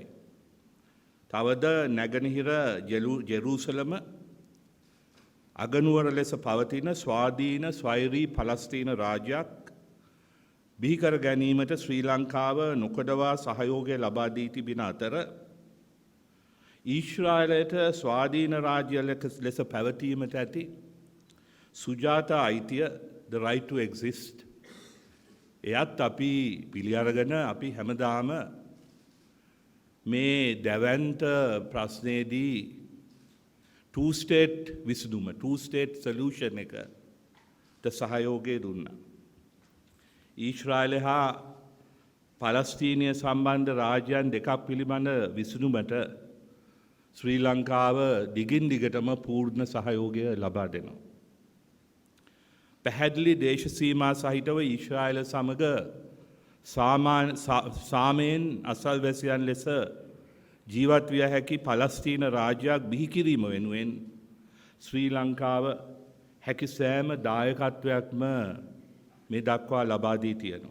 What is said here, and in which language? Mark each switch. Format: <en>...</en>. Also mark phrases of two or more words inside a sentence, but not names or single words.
<si>තවද නැගෙනහිර ජෙරූසලම අගනුවර ලෙස පවතින ස්වාධීන ස්වෛරී පලස්තීන රාජ්‍යයක් බිහිකර ගැනීමට ශ්‍රී ලංකාව නොකඩවා සහයෝගය ලබා දී තිබෙන අතර ඊශ්‍රායලයට ස්වාධීන රාජ්‍ය ලෙස පැවතීමට ඇති සුජාතා අයිතිය</si> <en>the right to exist</en> <si>එයත් අපි පිළි අරගෙන අපි හැමදාම මේ දැවැන්ත ප්‍රශ්නයේදී</si> <en>two state</en> <si>විසඳුම</si> <en>two state solution</en> <si>එකට සහයෝගය දුන්නා. ඊශ්‍රායලය හා පලස්තීනය සම්බන්ධ රාජ්‍යයන් දෙකක් පිළිබඳ විසඳුමට ශ්‍රී ලංකාව දිගින් දිගටම පූර්ණ සහයෝගය ලබා දෙනවා. පැහැදිලි දේශ සීමා සහිතව ඊශ්‍රායල සමග සාමයෙන් අසල්වැසියන් ලෙස ජීවත් විය හැකි පලස්තීන රාජ්‍යයක් බිහි කිරීම වෙනුවෙන් ශ්‍රී ලංකාව හැකි සෑම දායකත්වයක්ම මේ දක්වා ලබා දී තියෙනවා.</si>